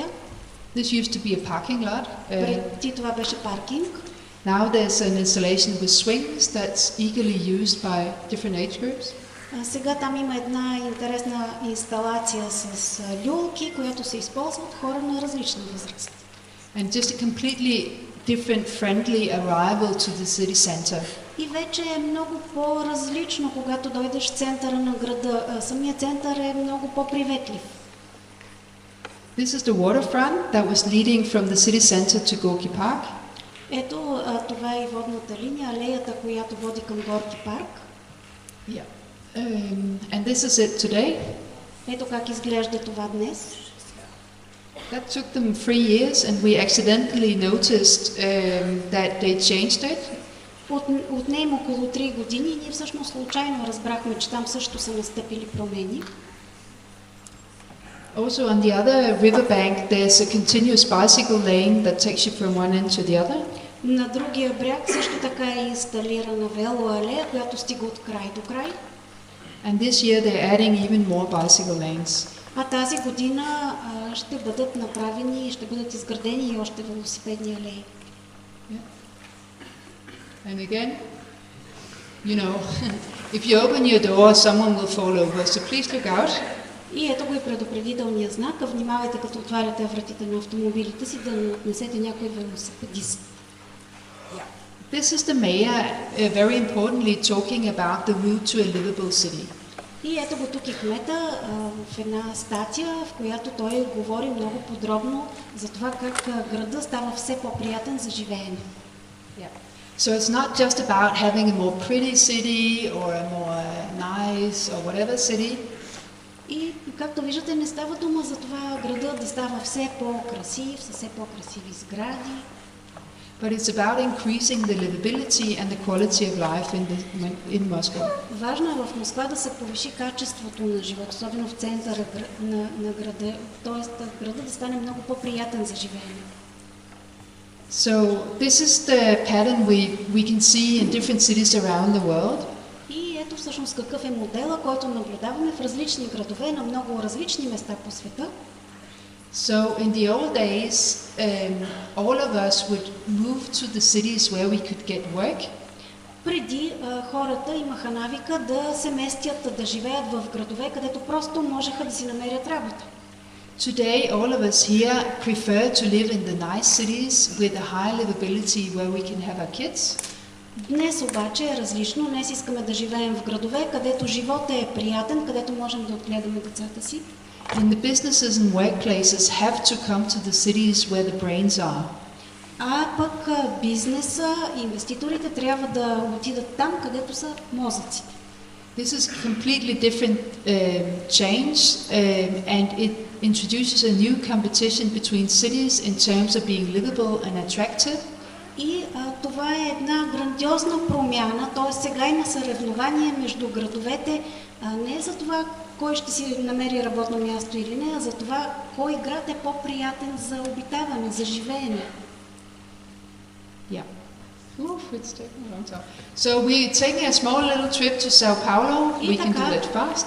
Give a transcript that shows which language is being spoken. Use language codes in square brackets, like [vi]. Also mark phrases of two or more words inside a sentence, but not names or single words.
[en] This used to be a parking lot. [bg] Преди това беше паркинг. [en] Now there's an installation with swings that's eagerly used by different age groups. [bg] Сега там има една интересна инсталация с люлки, която се използва от хора на различна възраст. [en] And just a completely different friendly arrival to the city center. [bg] И вече е много по-различно, когато дойдеш в центъра на града. Самият център е много по-приветлив. [en] This is the waterfront that was leading from the city center to Gorky Park. [bg] Ето, това е и водната линия, алеята, която води към Горки парк. [en] Yeah. And this is it today. [bg] Ето как изглежда това днес. [en] That took them 3 years and we accidentally noticed that they changed it. [bg] Отне им около 3 години и ние всъщност случайно разбрахме, че там също са настъпили промени. [en] Also on the other riverbank there's a continuous bicycle lane that takes you from one end to the other. [bg] На другия бряг също така е инсталирана велоалея, която стига от край до край. [en] And this year they're adding even more bicycle lanes. [bg] А тази година ще бъдат направени, ще бъдат изградени и още велосипедни алеи. [en] Yeah. And again, you know, if you open your door, someone will fall over, so please look out. [bg] И ето го и предупредителния знак. Внимавайте, като отваряте вратите на автомобилите си, да не отнесете някой велосипедист. [en] This is the mayor very importantly talking about the route to a livable city. [bg] И ето го тук и кмета в една статия, в която той говори много подробно за това как града става все по-приятен за живеене. [en] So it's not just about having a more pretty city or a more nice or whatever city. [bg] И както виждате, не става дума за това града да става все по-красив, с все по-красиви сгради. [en] But it's about increasing the livability and the quality of life in Moscow. [bg] Важно е в Москва да се повиши качеството на живот, особено в центъра на града, т.е. града да стане много по-приятен за живеене. [en] So this is the pattern we can see in different cities around the world. [bg] И ето всъщност какъв е модела, който наблюдаваме в различни градове на много различни места по света. [en] So in the old days, all of us would move to the cities where we could get work. [bg] Преди хората имаха навика да се местят, да живеят в градове, където просто можеха да си намерят работа. [en] Today, all of us here prefer to live in the nice cities with a high livability where we can have our kids. [bg] Днес обаче е различно. Днес искаме да живеем в градове, където животът е приятен, където можем да отгледаме децата си. [en] And the businesses and workplaces have to come to the cities where the brains are. [bg] А пък бизнеса, инвеститорите трябва да отидат там, където са мозъците. [en] This is a completely different change and it introduces a new competition between cities in terms of being livable and attractive. [bg] И това е една грандиозна промяна, т.е. сега има съревнование между градовете, не за това кой ще си намери работно място или не, а за това кой град е по-приятен за обитаване, за живеене. [en] Yeah. Oof, it's taking a long time. So we're taking a small little trip to Sao Paulo. We can do that fast.